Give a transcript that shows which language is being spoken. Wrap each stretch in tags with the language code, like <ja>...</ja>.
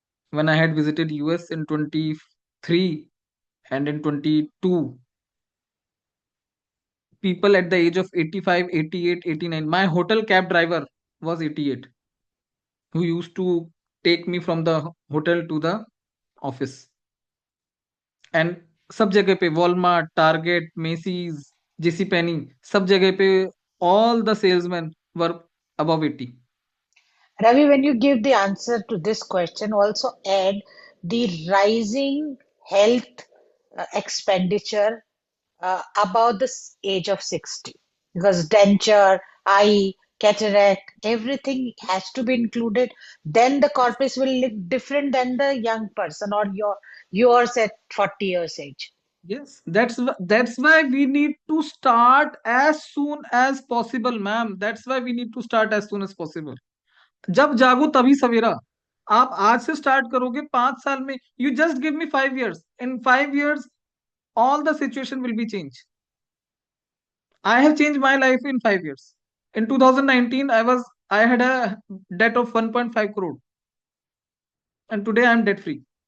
<en>When I had visited US in 23 and in 22, people at the age of 85, 88, 89. My hotel cab driver was 88, who used to take me from the hotel to the office. And</en> <hi>सब जगह पे Walmart, target, Messi's, जेसी पेनी, सब जगह पे</hi> <en>all the salesmen were above 80. Ravi, when you give the answer to this question, also add the rising health expenditure above the age of 60. Because denture, eye, cataract, everything has to be included. Then the corpus will look different than the young person or yours at 40 years age. Yes, that's why we need to start as soon as possible, ma'am. That's why we need to start as soon as possible.</en> <hi>जब जागो तभी सवेरा. आप आज से start करोगे 5 साल में.</hi> <en>You just give me 5 years. In 5 years, all the situation will be changed. I have changed my life in 5 years. In 2019, I had a debt of 1.5 crore, and today I am debt free.</en>